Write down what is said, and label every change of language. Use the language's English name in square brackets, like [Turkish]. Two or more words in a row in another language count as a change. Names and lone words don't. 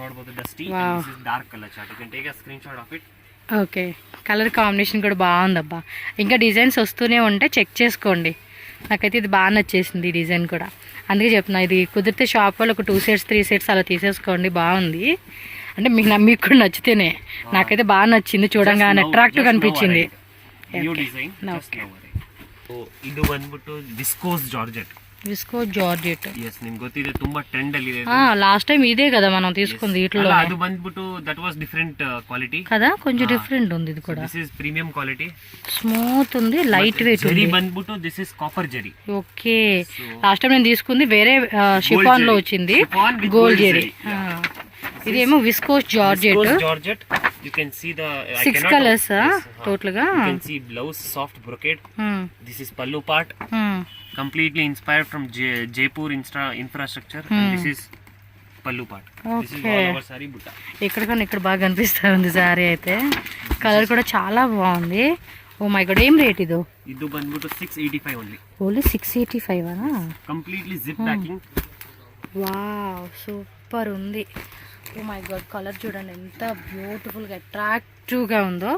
[Telugu] ఓకే, [English] colour combination [Telugu] కూడా బాగుందబ్బా. ఇంకా డిజైన్స్ వస్తూనే ఉంటే చెక్ చేసుకోండి. నాకైతే ఇది బాగా నచ్చేసింది ఈ డిజైన్ కూడా, అందుకే చెప్తున్నా. ఇది కుదిరితే షాప్ వాళ్ళు ఒక 2 సెట్స్ 3 సెట్స్ అలా తీసేసుకోండి, బాగుంది. అంటే మీకు కూడా నచ్చితేనే. నాకైతే బాగా నచ్చింది, చూడంగానే అట్రాక్టివ్ అనిపించింది. [Kannada] ಇದು ಬಂದ್ಬಿಟ್ಟು ವಿಸ್ಕೋಸ್ ಜಾರ್ಜೆಟ್. ಎಸ್ ನಿಮ್ಗೆ ಗೊತ್ತಿದೆ, ತುಂಬಾ ಟ್ರೆಂಡ್ ಅಲ್ಲಿ ಇದೆ. [English] last time [Telugu] ఇదే కదా మనం తీసుకుంది. ఇట్లో [Kannada] ಅದು ಬಂದ್ಬಿಟ್ಟು [English] that was different quality [Telugu] కదా, కొంచెం డిఫరెంట్ ఉంది. ఇది కూడా [English] this is premium quality, [Telugu] స్మూత్ ఉంది, [English] light weight [Telugu] ఉంది. [English] జరీ ಬಂದ್ಬಿಟ್ಟು this is copper zari. [Telugu] ఓకే, [English] last time [Telugu] నేను తీసుకుంది వేరే షిఫాన్ లో వచ్చింది, గోల్డ్ జరీ. ఇదేమో విస్కోస్ జార్జెట్. [English] You can see the 6 colors total ga. You can see blouse soft brocade. This is pallu part. Completely inspired from Jaipur infrastructure. And this is pallu part. This is all over saree butta. [Telugu] ఇక్కడ బాగా కనిపిస్తుంది సారీ అయితే. కలర్ కూడా చాలా బాగుంది. [English] oh my god, [Telugu] ఏం రేట్ ఇది? ఇది బంద్బుట్టు 685 ఓన్లీ. ఓన్లీ 685 ఆ? [English] completely zip packing. [Telugu] వావ్, సూపర్ ఉంది. [English] oh my god, [Telugu] కలర్ చూడండి ఎంత బ్యూటిఫుల్ గా అట్రాక్టివ్ గా ఉందో.